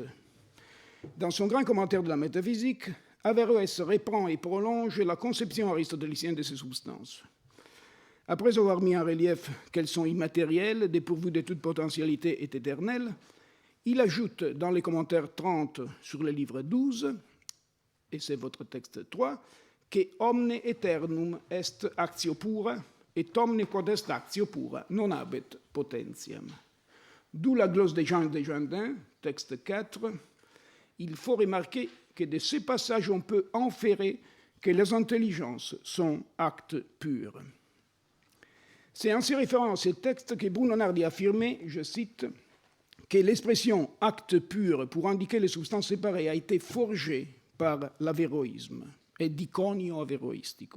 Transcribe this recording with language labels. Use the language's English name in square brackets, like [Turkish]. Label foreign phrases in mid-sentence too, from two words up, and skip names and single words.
[French] Dans son grand commentaire de la métaphysique, Averroès reprend et prolonge la conception aristotélicienne de ces substances. Après avoir mis en relief qu'elles sont immatérielles, dépourvues de toute potentialité et éternelles, il ajoute dans les commentaires 30 sur le livre 12, et c'est votre texte 3, que [Latin] omne aeternum est actio pura, et omne quod est actio pura non habet potentiam. [French] D'où la glosse de Jean Desjardins, texte 4. Il faut remarquer que de ce passage, on peut inférer que les intelligences sont actes purs. C'est en se référant à ce texte que Bruno Nardi a affirmé, je cite, que l'expression « acte pur » pour indiquer les substances séparées a été forgée par l'avéroïsme, et [Italian] d'iconio avéroïstico.